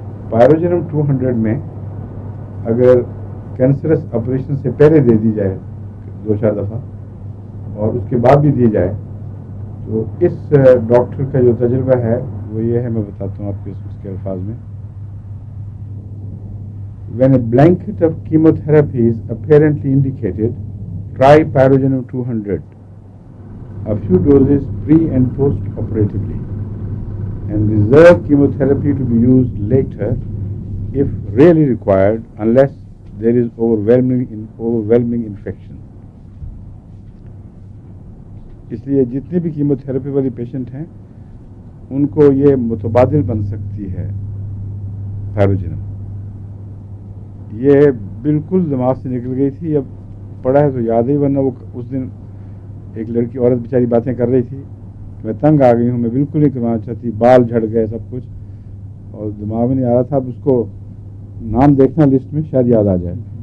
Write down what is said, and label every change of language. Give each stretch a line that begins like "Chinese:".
Urdu: پیروجنم 200 میں اگر cancerous operation سے پہلے دے دی جائے 2-4 دفعہ اور اس کے بعد بھی دی جائے، تو اس ڈاکٹر کا جو تجربہ ہے وہ یہ ہے، میں بتاتا ہوں آپ کو اس کے الفاظ میں.
English: When a blanket of chemotherapy is apparently indicated, try Pyrogenum 200, a few doses pre and post operatively, and reserve chemotherapy to be used later if really required, unless there is overwhelming infection.
Urdu: اس لیے جتنے بھی chemotherapy والی patient ہیں ان کو یہ متبادل بن سکتی ہے پیروجنم. یہ بالکل دماغ سے نکل گئی تھی، اب پڑھا ہے تو یاد ہی، ورنہ وہ اس دن ایک لڑکی عورت بیچاری باتیں کر رہی تھی، میں تنگ آ گئی ہوں، میں بالکل نہیں کروانا چاہتی، بال جھڑ گئے سب کچھ، اور دماغ میں نہیں آ رہا تھا. اب اس کو نام دیکھنا لسٹ میں، شاید یاد آ جائے.